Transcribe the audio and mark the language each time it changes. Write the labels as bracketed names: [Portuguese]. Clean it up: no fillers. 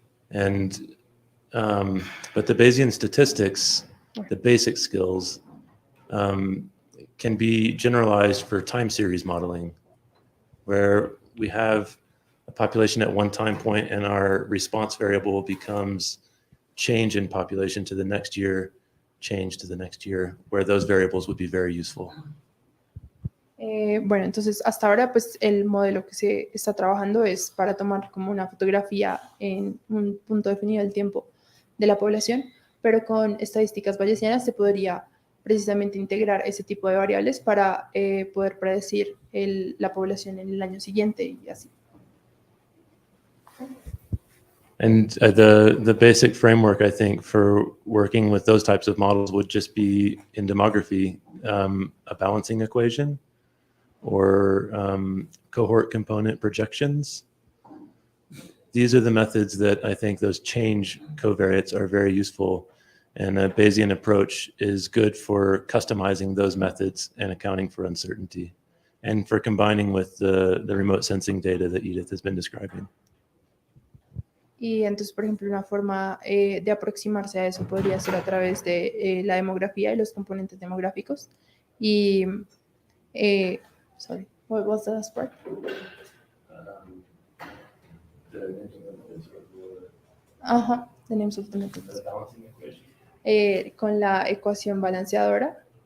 [English] And but the Bayesian statistics, the basic skills, can be generalized for time series modeling, where we have a population at one time point and our response variable becomes change in population to the next year, change to the next year, where those variables would be very useful. [Spanish] Bueno, entonces hasta ahora pues el modelo que se está trabajando es para tomar como una fotografía en un punto definido del tiempo de la población, pero con estadísticas bayesianas se podría precisamente integrar ese tipo de variables para poder predecir la población en el año siguiente y así. [English] And the basic framework, I think, for working with those types of models would just be in demography, a balancing equation or cohort component projections. These are the methods that I think those change covariates are very useful. And a Bayesian approach is good for customizing those methods and accounting for uncertainty and for combining with the remote sensing data that Edith has been describing. [Spanish] Y entonces, por ejemplo, una forma de aproximarse a eso podría ser a través de la demografía y los componentes demográficos. [English] Y, sorry, what was the last part? Ajá, the names of the methods. [Spanish] Con la ecuación balanceadora.